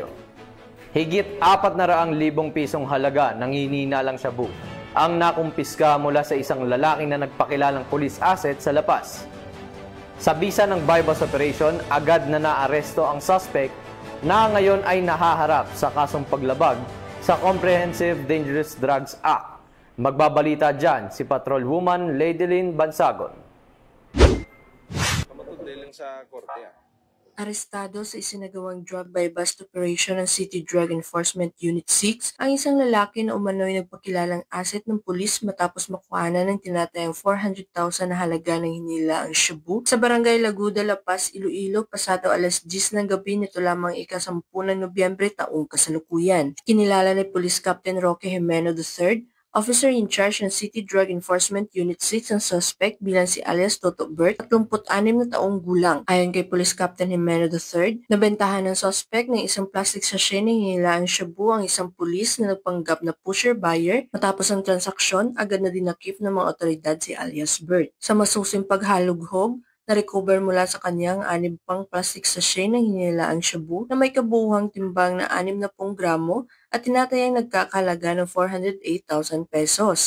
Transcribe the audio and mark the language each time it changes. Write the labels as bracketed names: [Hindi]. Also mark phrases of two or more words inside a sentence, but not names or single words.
[Filipino] Higit 400,000 pisong halaga ng hinihinalang shabu ang nakumpiska mula sa isang lalaki na nagpakilalang police asset sa La Paz. Sa bisa ng [English] bypass operation, [Filipino] agad na naaresto ang suspect na ngayon ay nahaharap sa kasong paglabag sa Comprehensive Dangerous Drugs Act. Magbabalita dyan si Patrolwoman Ladylyn Bansagon. Sa korte. Arestado sa isinagawang [English] drug by bust operation [Filipino] ng City Drug Enforcement Unit 6 ang isang lalaki na umano'y nagpakilalang asset ng pulis matapos makuhanan ng tinatayang 400,000 na halaga ng hinilaang shabu sa Barangay Laguda, La Paz, Iloilo, pasado alas 10 ng gabi nito lamang ika-10 ng Nobyembre taong kasalukuyan. Kinilala ni Police Captain Roque Jimeno III, [English] Officer in charge [Filipino] ng City Drug Enforcement Unit 6 ang suspect bilang si alias Toto Bert, 36 na taong gulang. Ayon kay Police Captain Jimeno III, nabentahan ng suspect ng isang [English] plastic sachet [Filipino] na hinilaang shabu ang isang pulis na nagpanggap na pusher-buyer. Matapos ang transaksyon, agad na dinakip ng mga otoridad si alias Bert. Sa masusing paghalughog, na-recover mula sa kanyang 6 pang [English] plastic sachet [Filipino] ng hinilaang shabu na may kabuuhang timbang na 60 gramo at tinatayang nagkakalaga ng 408,000 pesos.